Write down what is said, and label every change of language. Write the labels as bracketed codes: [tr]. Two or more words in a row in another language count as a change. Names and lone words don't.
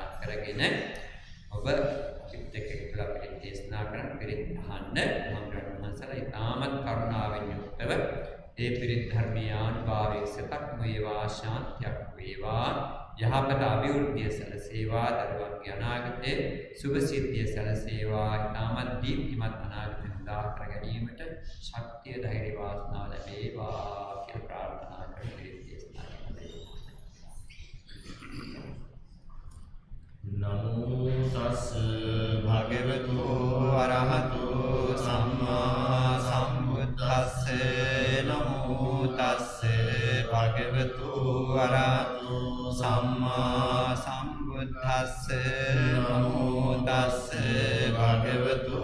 [si] කරගෙන ඔබ පිට එක්කලා පිරිත් දේශනා කරන පිරිත් අහන්න මම රණසලා ඊටමත් කරුණාවෙන් යුක්තව ඒ පිරිත් ධර්මයේ ආනුභාවයේ සතක් වේවා ශාන්තියක් වේවා යහපත අභිවෘද්ධිය සැලසේවා දරුවන්ගේ අනාගතයේ සුභ සිද්ධිය සැලසේවා ඊටමත් දීප්තිමත් අනාගතය උදා කර ගැනීමට ශක්තිය ධෛර්ය වාසනාව ලැබේවා කියලා ප්‍රාර්ථනා කරමි. [pi] නමෝ තස් භගවතු අරහතෝ සම්මා සම්බුද්දස්ස නමෝ තස් භගවතු අරහතෝ සම්මා සම්බුද්දස්ස නමෝ තස් භගවතු